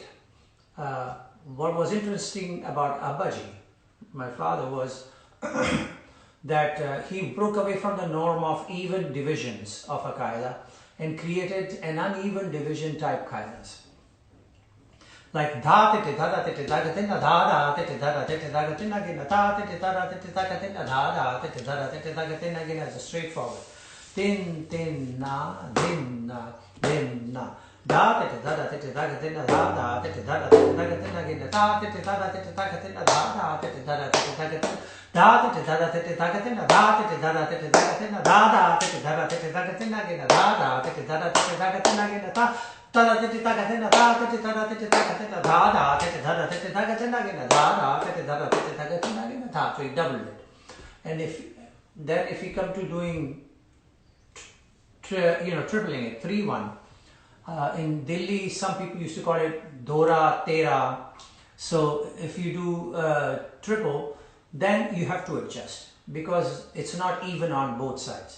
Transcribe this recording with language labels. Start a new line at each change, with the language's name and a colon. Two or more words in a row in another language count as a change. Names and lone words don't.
English: What was interesting about Abbaji, my father, was that he broke away from the norm of even divisions of a qaida and created an uneven division type qaidas. Like dha tete dha tete dha gatina dha dha tete dha tete dha gatina gina dha tete dha tete dha gatina dha dha tete dha tete dha gatina gina is straightforward. Tin tin na din na din na da tete da da tete da tete da da tete da da tete da tete again da tete da da tete da tete da da tete da da tete da tete da tete da da tete da tete da tete da da tete da tete da da tete da da tete da tete again da da tete da da tete da tete again da da tete da tete da tete da tete da tete da da tete da tete da tete again da tete da tete da tete again da. So he doubled it. And if you come to doing tripling it, 3-1. In Delhi, some people used to call it Dora Tera. So if you do triple, then you have to adjust because it's not even on both sides.